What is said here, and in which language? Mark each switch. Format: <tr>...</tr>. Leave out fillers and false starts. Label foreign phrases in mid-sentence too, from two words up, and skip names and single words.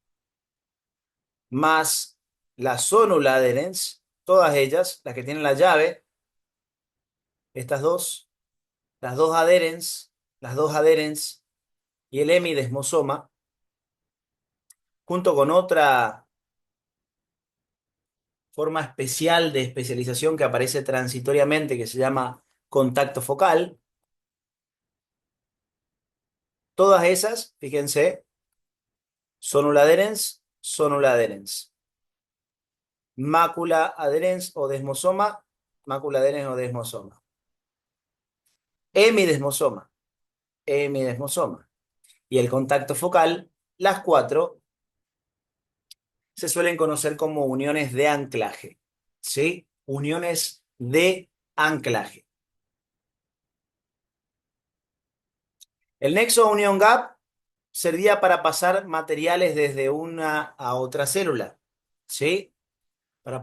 <es>más la</es> <la>zónula adherens,</la> <es>todas ellas, las que tienen la llave, estas dos, las dos adherens y el hemidesmosoma, junto con otra forma especial de especialización que aparece transitoriamente, que se llama contacto focal. Todas esas, fíjense,</es> <la>sonula adherens. Mácula adherens</la> <es>o desmosoma,</es> <la>mácula adherens</la> <es>o desmosoma. Hemidesmosoma, hemidesmosoma. Y el contacto focal, las cuatro se suelen conocer como uniones de anclaje, ¿sí? Uniones de anclaje. El nexo</es> <en>union gap</en> <es>servía para pasar materiales desde una a otra célula, ¿sí?</es>